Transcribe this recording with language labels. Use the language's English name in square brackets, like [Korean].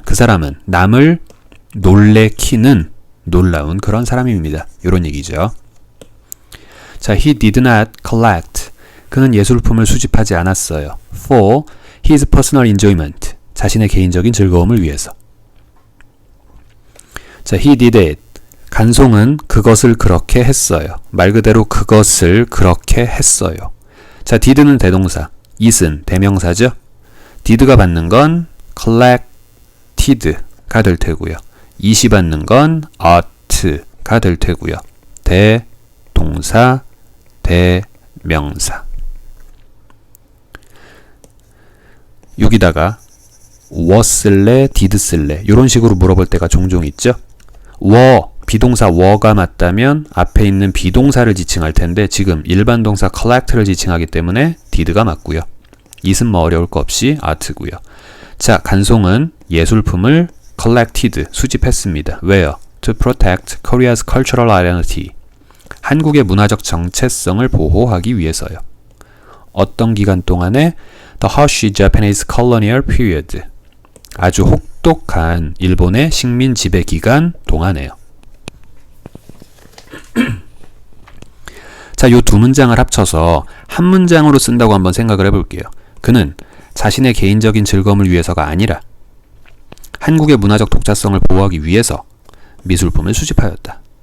[Korean] 그 사람은 남을 놀래키는 놀라운 그런 사람입니다. [English] 이런 얘기죠. 자, he did not collect. [Korean] 그는 예술품을 수집하지 않았어요. [English] For his personal enjoyment. [Korean] 자신의 개인적인 즐거움을 위해서. [English] 자, he did it. [Korean] 간송은 그것을 그렇게 했어요. 말 그대로 그것을 그렇게 했어요. 자, did는 대동사, it은 대명사죠. did가 받는 건 collected가 될 테고요. it이 받는 건 ought가 될 테고요. 대동사, 대명사. 여기다가 was 쓸래, did 쓸래 이런 식으로 물어볼 때가 종종 있죠. 비동사 were,가 맞다면 앞에 있는 비동사를 지칭할 텐데 지금 일반 동사 collect를 지칭하기 때문에 did가 맞고요. it은 뭐 어려울 거 없이 art고요. 자, 간송은 예술품을 collected, 수집했습니다. 왜요? [English] To protect Korea's cultural identity. [Korean] 한국의 문화적 정체성을 보호하기 위해서요. [English] 어떤 기간 동안에 The harsh Japanese colonial period. [Korean] 아주 혹독한 일본의 식민 지배 기간 동안에요. 자, 요 두 문장을 합쳐서 한 문장으로 쓴다고 한번 생각을 해볼게요. 그는 자신의 개인적인 즐거움을 위해서가 아니라 한국의 문화적 독자성을 보호하기 위해서 미술품을 수집하였다.